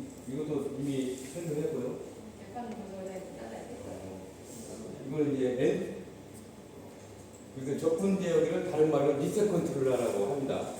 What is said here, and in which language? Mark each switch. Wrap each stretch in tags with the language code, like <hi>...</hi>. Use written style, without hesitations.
<ko>이것도 이미 설명했고요.</ko> <vi>Cái phần vừa rồi này cũng đã giải thích rồi.</vi> <ko>이걸 이제 N 그래서 적분 제어기를 다른 말로 리셋 컨트롤러라고 합니다.</ko>